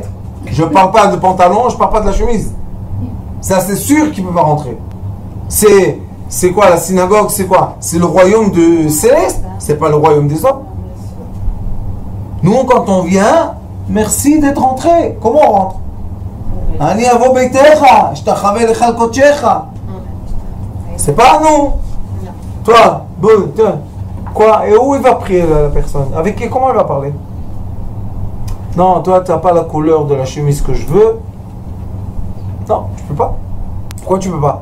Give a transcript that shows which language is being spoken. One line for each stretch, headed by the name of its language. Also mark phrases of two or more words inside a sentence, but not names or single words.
French: Je ne parle pas de pantalon, je ne parle pas de la chemise. Ça, c'est sûr qu'il ne peut pas rentrer. C'est quoi la synagogue? C'est quoi? C'est le royaume de céleste. C'est pas le royaume des hommes. Nous, quand on vient, merci d'être rentré. Comment on rentre?
Hebrew: אני אבוא ביתך, אשתחווה אל היכל קדשך.
French: C'est pas à nous. Toi, quoi? Et où il va prier la personne? Avec qui? Comment elle va parler? Non, toi, tu n'as pas la couleur de la chemise que je veux. Non, tu peux pas. Pourquoi tu peux pas?